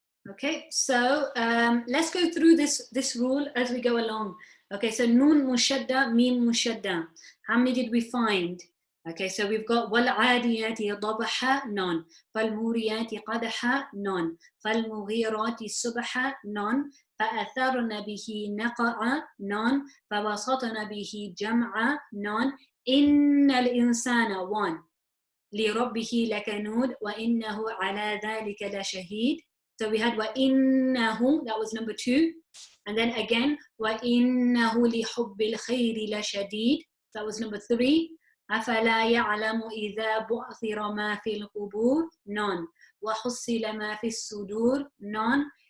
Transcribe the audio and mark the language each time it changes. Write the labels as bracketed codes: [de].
[en] Okay, so let's go through this rule as we go along. Okay, so noon mushadda, meme mushadda. How many did we find? [ar] Okay, so we've got وَالْعَادِيَاتِ ضَبْحًا none, فَالْمُورِيَاتِ قَدْحًا none, فَالْمُغِيرَاتِ صُبْحًا none, فَأَثَرْنَ بِهِ نَقْعًا none, فَوَسَطْنَ بِهِ جَمْعًا none, إِنَّ الْإِنسَانَ one, لِرَبِّهِ لَكَنُودٌ وَإِنَّهُ عَلَى ذَلِكَ لَشَهِيدٌ. [en] So we had وَإِنَّهُ, that was number 2. And then again, [ar] وَإِنَّهُ لِحُبِّ الْخَيْرِ لَشَدِيدٌ. [en] That was number 3. [ar] أَفَلَا يَعْلَمُ إِذَا بُعْثِرَ مَا فِي الْقُبُورِ none. وَحُصِّلَ مَا فِي الصُّدُورِ none.